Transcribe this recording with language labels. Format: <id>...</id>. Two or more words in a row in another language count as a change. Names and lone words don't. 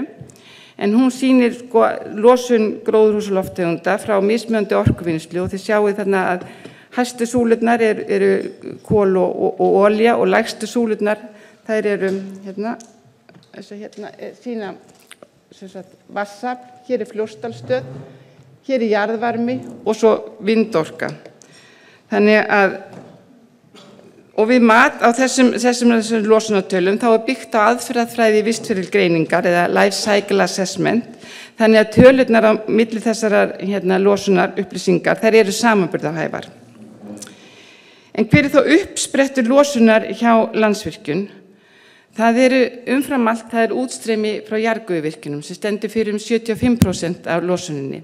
<is>En hún sýnir losun gróðurhúsalofttegunda frá mismunandi orkuvinnslu og þið sjáið þarna að hæstu súlurnar kol og olía og lægstu súlurnar þær hérna sína vatnsafl, hér Fljótsdalsstöð, hér jarðvarmi og svo vindorka. Þannig að og við mat á þessum losunartölum þá byggt á aðferðafræði vistferilgreiningar eða</is> <en>life cycle assessment,</en> <is>þannig að tölurnar á milli þessarar losunar upplýsingar, þær samanburðarhæfar. En hver þá uppsprettur losunar hjá Landsvirkjun? Það umfram allt, það útstreymi frá jarðgufuvirkjunum sem stendur fyrir 75% af losuninni.</is>